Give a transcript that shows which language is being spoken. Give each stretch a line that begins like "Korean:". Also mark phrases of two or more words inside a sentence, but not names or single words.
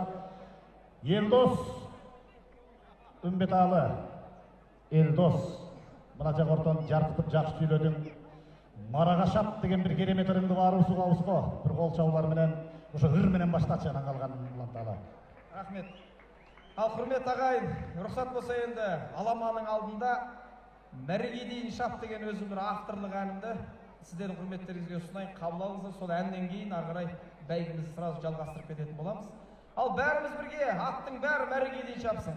Kyrgyz: Елдос Үмбеталы, Элдос, мына жагортон жаркытып жакшы сүйлөдүң. Марагашат деген бир керемет ырыңды барыбыз угабыз го. Бир кол чабуулар менен, ошо ыр менен баштачы анан калган уланталы.
Kazakh: Рахмет. Ал құрмет ағайын, рұқсат болса енді аламаның алдында мәреге дейін шап деген өзім бір авторлық әнімді сіздердің құрметтеріңізге ұсынайын, қабыл алыңыздар. Сол әннен кейін ары қарай бәйгемізді сразу жалғастырып кететін боламыз. Ал бәріміз бірге аттың бәрі мәреге дейін шапсын.